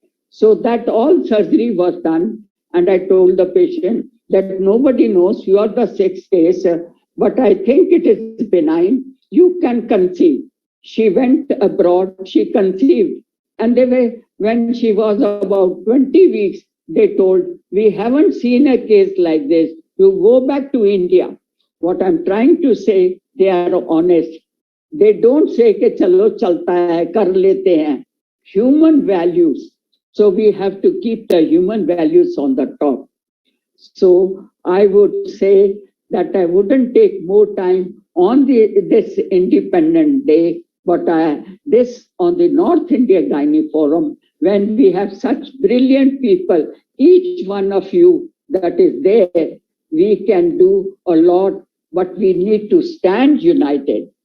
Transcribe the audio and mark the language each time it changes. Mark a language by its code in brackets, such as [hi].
[en] So that all surgery was done, and I told the patient that nobody knows, you are the 6th case, but I think it is benign, you can conceive. She went abroad, she conceived, and when she was about 20 weeks, they told, we haven't seen a case like this, you go back to India. What I'm trying to say, they are honest. They don't say [hi] कि चलो चलता है, कर लेते हैं. [en] Human values. So we have to keep the human values on the top. So I would say that I wouldn't take more time on this Independent Day, but this on the North India Gynae Forum, when we have such brilliant people, each one of you that is there, we can do a lot, but we need to stand united.